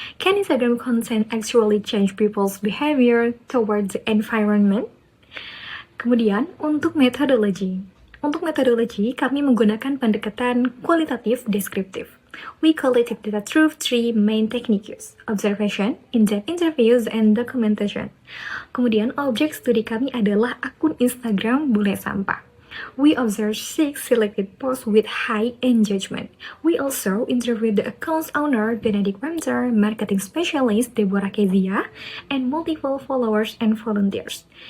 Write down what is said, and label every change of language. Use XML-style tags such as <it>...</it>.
<en>Can Instagram content actually change people's behavior towards the environment?</en> <id>Kemudian, untuk metodologi. Untuk metodologi, kami menggunakan pendekatan kualitatif deskriptif.</id> <en>We collected data through three main techniques: observation, in-depth interviews, and documentation.</en> <id>Kemudian, objek studi kami adalah akun Instagram Bule Sampah.</id> <en>We observed 6 selected posts with high engagement. We also interviewed the account's owner, Benedict Ramsar, marketing specialist, Deborah Kezia, and multiple followers and volunteers.</en>